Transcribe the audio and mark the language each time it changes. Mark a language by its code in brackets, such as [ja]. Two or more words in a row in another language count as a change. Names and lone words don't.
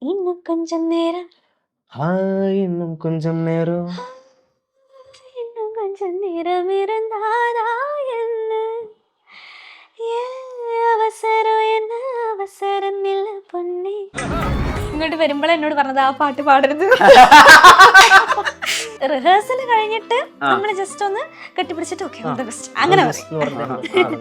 [ta] இன்னும் கொஞ்சம் நேரம் இன்னும் கொஞ்சம் நேரம் இன்னும் கொஞ்சம் நேரம் இருந்தாதா என்ன [ml] അവസരം എന്ന അവസരം ഇല്ല പൊന്നെ. ഇങ്ങോട്ട് വരുമ്പോൾ എന്നോട് പറഞ്ഞത് ആ പാട്ട് പാടരുത്. റിഹേഴ്സൽ കഴിഞ്ഞിട്ട് നമ്മൾ ജസ്റ്റ് ഒന്ന് കെട്ടിപ്പിടിച്ചിട്ട് ഓക്കെ [en] all the best [ml] അങ്ങനെ പറയും.